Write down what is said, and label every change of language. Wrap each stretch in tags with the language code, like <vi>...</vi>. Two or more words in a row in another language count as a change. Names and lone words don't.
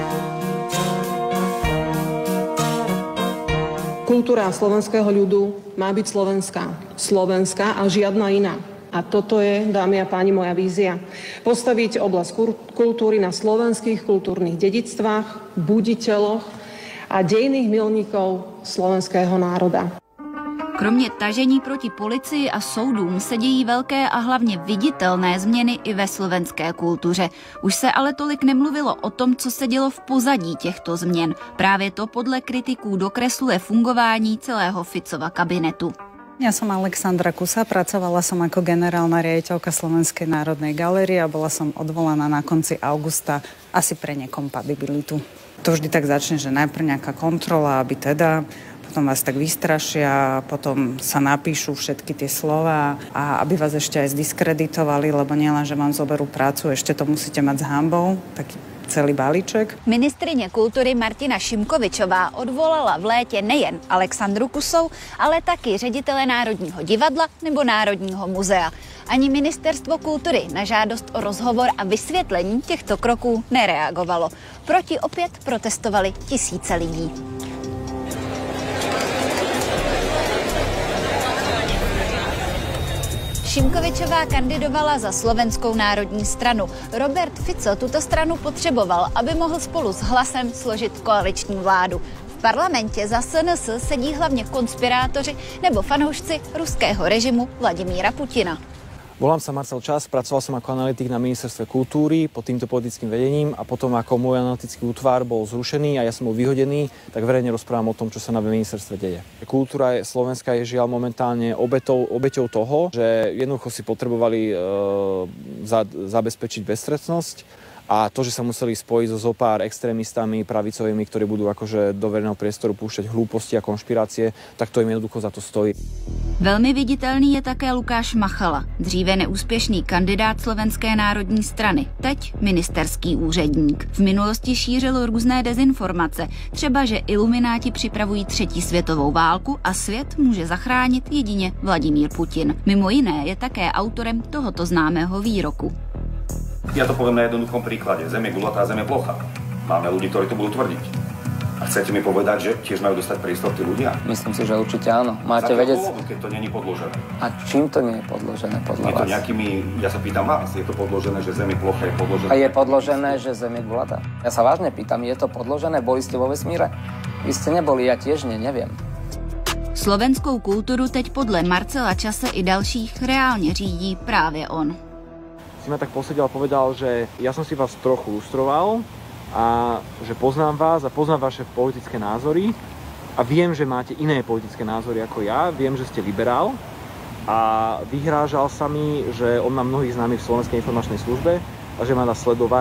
<sk>Kultúra slovenského ľudu má byť slovenská. Slovenská a žiadna iná. A toto je, dámy a páni, moja vízia. Postaviť oblasť kultúry na slovenských kultúrnych dedičstvách, buditeľoch a dejných milníkov slovenského národa.</sk> <cs>Kromě tažení proti policii a soudům se dějí velké a hlavně viditelné změny i ve slovenské kultuře. Už se ale tolik nemluvilo o tom, co se dělo v pozadí těchto změn. Právě to podle kritiků dokresluje fungování celého Ficova kabinetu.</cs> <sk>Ja som Alexandra Kusa, pracovala som ako generálna riaditeľka Slovenskej národnej galérie a bola som odvolaná na konci augusta asi pre nekompatibilitu. To vždy tak začne, že najprv nejaká kontrola, aby teda... Potom vás tak vystrašia, potom sa napíšu všetky tie slova a aby vás ešte aj zdiskreditovali, lebo nielen, že vám zoberú prácu, ešte to musíte mať s hanbou, taký celý balíček.</sk> <cs>Ministryně kultury Martina Šimkovičová odvolala v létě nejen Alexandru Kusou, ale taky ředitele Národního divadla nebo Národního muzea. Ani Ministerstvo kultury na žádost o rozhovor a vysvětlení těchto kroků nereagovalo. Proti opět protestovali tisíce lidí. Šimkovičová kandidovala za Slovenskou národní stranu. Robert Fico tuto stranu potřeboval, aby mohl spolu s Hlasem složit koaliční vládu. V parlamentě za SNS sedí hlavně konspirátoři nebo fanoušci ruského režimu Vladimíra Putina.</cs> <sk>Volám sa Marcel Čas, pracoval som ako analytik na Ministerstve kultúry pod týmto politickým vedením a potom ako môj analytický útvar bol zrušený a ja som bol vyhodený, tak verejne rozprávam o tom, čo sa na ministerstve deje. Kultúra Slovenska je žiaľ momentálne obeťou toho, že jednoducho si potrebovali zabezpečiť beztrestnosť a to, že sa museli spojiť so zopár extrémistami pravicovými, ktorí budú akože do verejného priestoru púšťať hlúposti a konšpirácie, tak to im jednoducho za to stojí.</sk> <cs>Velmi viditelný je také Lukáš Machala, dříve neúspěšný kandidát Slovenské národní strany, teď ministerský úředník. V minulosti šířil různé dezinformace, třeba že ilumináti připravují 3. světovou válku a svět může zachránit jedině Vladimír Putin. Mimo jiné je také autorem tohoto známého výroku.</cs> <sk>Ja to poviem na jednoduchom príklade. Zem je gulatá, zem je plochá. Máme ľudí, ktorí to budú tvrdiť. A chcete mi povedať, že tiež majú dostať priestor tí ľudia? Myslím si, že určite áno. Máte vedieť... Keď to nie je podložené. A čím to nie je podložené podľa vás? Je to nejakými... Ja sa pýtam vás, je to podložené, že zem je plochá, je podložené... A je podložené, že zem je gulatá? Ja sa vážne pýtam, je to podložené? Boli ste vo vesmíre? Vy ste neboli, ja tiež neviem.</sk> <cs>Slovenskou kulturu teď podle Marcela Čase i dalších reálně řídí právě on.</cs> <sk>Si ma tak posedel a povedal, že ja som si vás trochu lustroval a že poznám vás a poznám vaše politické názory a viem, že máte iné politické názory ako ja, viem, že ste liberál a vyhrážal sa mi, že on má mnohých známych v Slovenskej informačnej službe a že má nás sledovať.</sk>